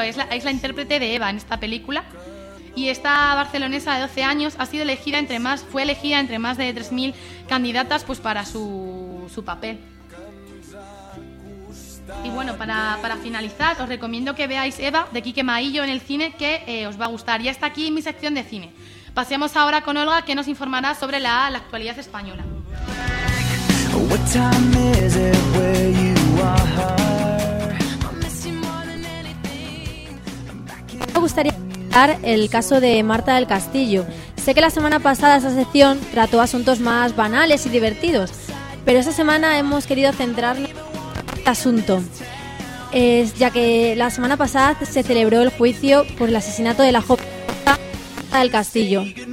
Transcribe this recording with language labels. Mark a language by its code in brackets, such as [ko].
[es] Es la intérprete de Eva en esta película. Y esta barcelonesa de 12 años fue elegida entre más de 3.000 candidatas pues para su papel. Y bueno, para finalizar, os recomiendo que veáis Eva, de Quique Maillo, en el cine, que os va a gustar. Ya está aquí mi sección de cine. Pasemos ahora con Olga, que nos informará sobre la actualidad española. [en] What time is it where you are? I'm missing more than anything. I'm back in. [es] Me gustaría hablar el caso de Marta del Castillo. Sé que la semana pasada esa sección trató asuntos más banales y divertidos, pero esta semana hemos querido centrarnos en este asunto, ya que la semana pasada se celebró el juicio por el asesinato de la joven Marta del Castillo.